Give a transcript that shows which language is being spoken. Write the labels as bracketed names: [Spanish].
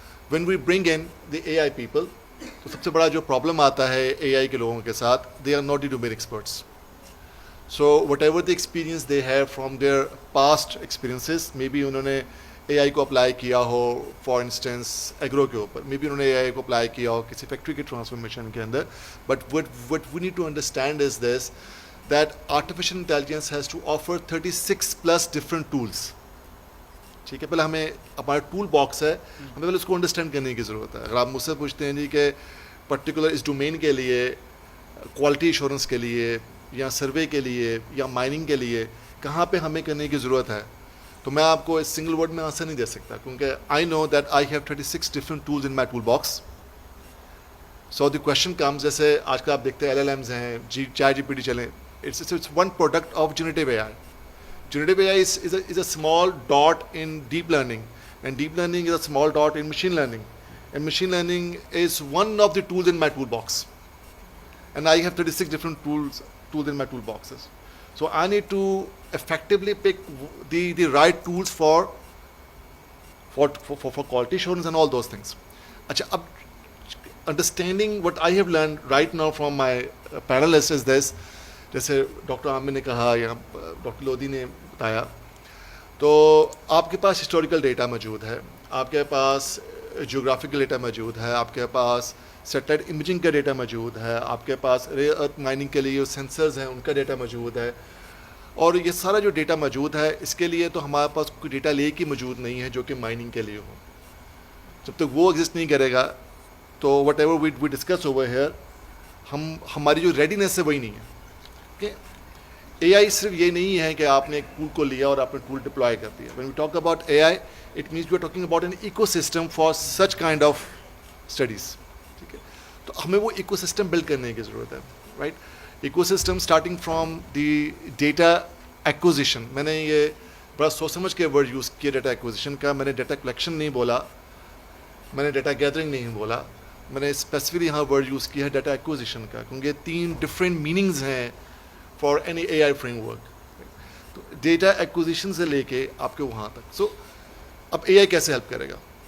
[English] when we bring in the AI people, [Hindi] तो सबसे बड़ा जो प्रॉब्लम आता है एआई के लोगों के साथ, [English] They are not the domain experts. So whatever the experience they have from their past experiences, maybe [Hindi] उन्होंने AI को अप्लाई किया हो, फॉर इंस्टेंस एग्रो के ऊपर, मे बी उन्होंने AI को अप्लाई किया हो किसी फैक्ट्री के ट्रांसफॉर्मेशन के अंदर. But [English] what we need to understand is this, that artificial intelligence has to offer 36 plus different tools. [Hindi] ठीक है, पहले हमें हमारा टूल बॉक्स है, हमें पहले उसको अंडरस्टैंड करने की ज़रूरत है. अगर आप मुझसे पूछते हैं जी कि पर्टिकुलर इस डोमेन के लिए, क्वालिटी इंश्योरेंस के लिए या सर्वे के लिए या माइनिंग के लिए कहाँ पे हमें करने की ज़रूरत है, तो मैं आपको इस सिंगल वर्ड में आंसर नहीं दे सकता, क्योंकि [English] I know that I have 36 different tools in my toolbox. [Hindi] So the question comes, जैसे आजकल आप देखते हैं LLMs हैं, चैट GPT चलें, [English] It's one product of generative AI. Generative AI is a small dot in deep learning, and deep learning is a small dot in machine learning, and machine learning is one of the tools in my toolbox, and I have 36 different tools in my toolboxes. So I need to effectively pick the right tools for quality assurance and all those things. Achha, ab understanding what I have learned right now from my panelists is this. [Hindi] जैसे doctor Aamir ने कहा या doctor Lodhi ने बताया, तो आपके पास historical data मौजूद है, आपके पास जियोग्राफिकल डेटा मौजूद है, आपके पास सैटेलाइट इमेजिंग का डेटा मौजूद है, आपके पास रेयर अर्थ माइनिंग के लिए जो सेंसर्स हैं उनका डेटा मौजूद है, और ये सारा जो डेटा मौजूद है, इसके लिए तो हमारे पास कोई डेटा लेक ही मौजूद नहीं है जो कि माइनिंग के लिए हो. जब तक वो एग्जिस्ट नहीं करेगा तो [English] whatever we discuss over here, [Hindi] हमारी जो रेडीनेस है वही नहीं है. AI सिर्फ ये नहीं है कि आपने एक टूल को लिया और आपने टूल डिप्लॉय कर दिया. [English] When we talk about AI, it means we are talking about an ecosystem for such kind of studies. [Hindi] ठीक है, तो हमें वो ecosystem build करने की ज़रूरत है, right? [English] Ecosystem starting from the data acquisition. [Hindi] मैंने ये बड़ा सोच समझ के वर्ड यूज़ किया data acquisition का. मैंने data collection नहीं बोला, मैंने data gathering नहीं बोला, मैंने स्पेसिफिकली यहाँ वर्ड यूज़ किया है data acquisition का, क्योंकि 3 different meanings हैं [English] for any AI framework. [Hindi] तो डेटा एक्विजिशन से लेके आपके वहाँ तक. सो अब AI कैसे हेल्प करेगा?